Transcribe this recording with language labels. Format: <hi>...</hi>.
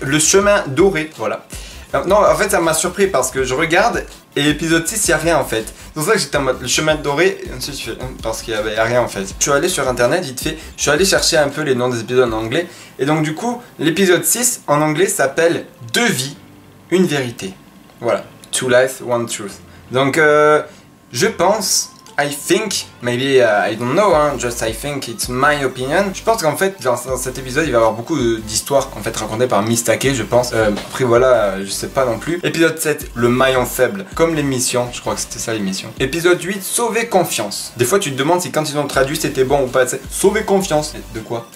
<fr>Le chemin doré. Voilà. Non, en fait, ça m'a surpris parce que je regarde et épisode 6, il n'y a rien en fait. C'est pour ça que j'étais en mode le chemin doré, parce qu'il n'y avait rien en fait. Je suis allé sur internet, vite fait, je suis allé chercher un peu les noms des épisodes en anglais. Et donc, du coup, l'épisode 6 en anglais s'appelle 2 vies, une vérité. Voilà.</fr> <en>2 lives, 1 truth.</en> <fr>Donc, je pense.</fr> <en>I think, maybe I don't know, hein, just I think it's my opinion.</en> <fr>Je pense qu'en fait, dans cet épisode, il va y avoir beaucoup d'histoires en fait racontées par Mistake, je pense. Après voilà, je sais pas non plus. Épisode 7, le maillon faible, comme l'émission, je crois que c'était ça l'émission. Épisode 8, sauver confiance. Des fois, tu te demandes si quand ils ont traduit, c'était bon ou pas. Sauver confiance. Et de quoi?</fr>